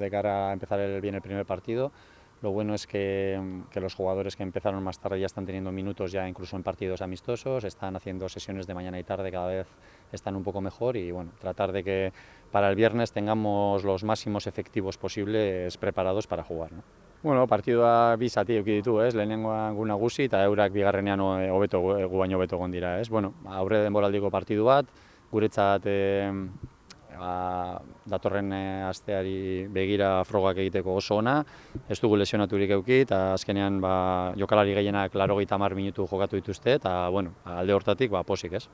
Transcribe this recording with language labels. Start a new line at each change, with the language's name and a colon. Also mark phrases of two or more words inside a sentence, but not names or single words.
Spanish: De cara a empezar bien el primer partido. Lo bueno es que los jugadores que empezaron más tarde ya están teniendo minutos ya incluso en partidos amistosos, están haciendo sesiones de mañana y tarde, cada vez están un poco mejor y bueno, tratar de que para el viernes tengamos los máximos efectivos posibles preparados para jugar, ¿no?
Basque: Bueno, partidua bi zati eduki ditu, ez? Lehenengoa gu nagusi eta eurak bigarrenean hobeto gu baino hobeto egon dira, ez? Bueno, aurre denboraldiko partidu bat, guretzat datorren asteari begira frogak egiteko oso ona, ez dugu lesionaturik eduki eta azkenean jokalari gehienak 80 minutu jokatu dituzte eta bueno, alde hortatik posik, ez?